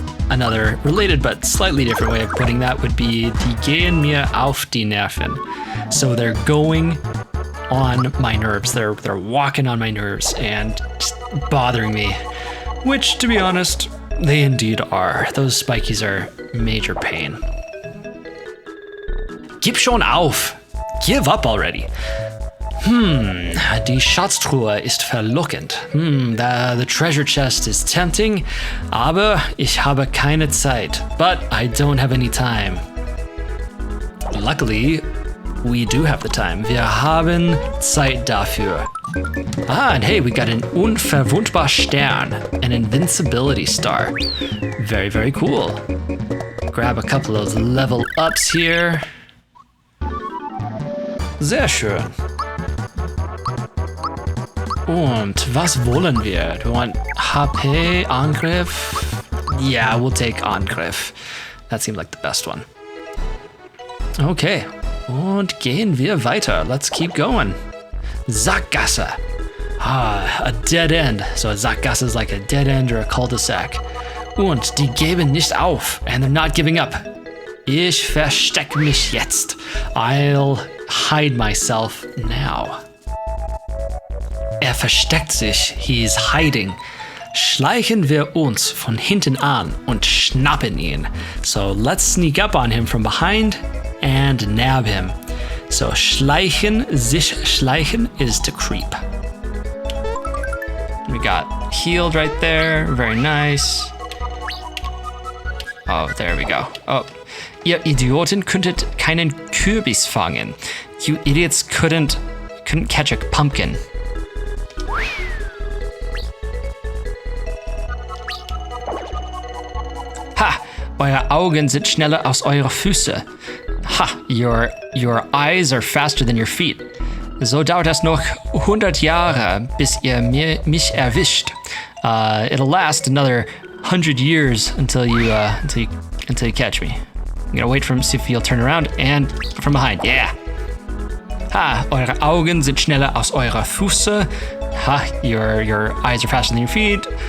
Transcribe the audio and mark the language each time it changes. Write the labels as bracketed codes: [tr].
[en] Another related but slightly different way of putting that would be [de] die gehen mir auf die Nerven. [en] So they're going on my nerves. They're walking on my nerves and just bothering me. Which, to be honest, they indeed are. Those spikies are major pain. [de] Gib schon auf! [en] Give up already! [de] Die Schatztruhe ist verlockend. [en] The treasure chest is tempting, [de] aber ich habe keine Zeit. [en] But I don't have any time. Luckily, we do have the time. [de] Wir haben Zeit dafür. [en] And hey, we got an unverwundbar Stern, an invincibility star. Very, very cool. Grab a couple of level ups here. [de] Sehr schön. Und was wollen wir? [en] Do we want HP, [de] Angriff? [en] Yeah, we'll take Angriff. That seemed like the best one. [de] Okay, und gehen wir weiter. [en] Let's keep going. Sackgasse. A dead end. So a Sackgasse is like a dead end or a cul-de-sac. [de] Und die geben nicht auf. [en] And they're not giving up. [de] Ich versteck mich jetzt. [en] I'll hide myself now. [de] Versteckt sich. [en] He's hiding. [de] Schleichen wir uns von hinten an und schnappen ihn. [en] So let's sneak up on him from behind and nab him. So schleichen, sich schleichen is to creep. We got healed right there. Very nice. Oh, there we go. [de] Oh, ihr Idioten könntet keinen Kürbis fangen. [en] You idiots couldn't catch a pumpkin. Ha! [de] Eure Augen sind schneller als eure Füße. Ha! [en] Your eyes are faster than your feet. [de] So dauert es noch 100 Jahre, bis ihr mich erwischt. [en] It'll last another 100 years until you catch me. I'm gonna wait for him to see if he'll turn around and from behind. Yeah. Ha! [de] Eure Augen sind schneller als eure Füße. Ha! [en] Your eyes are faster than your feet.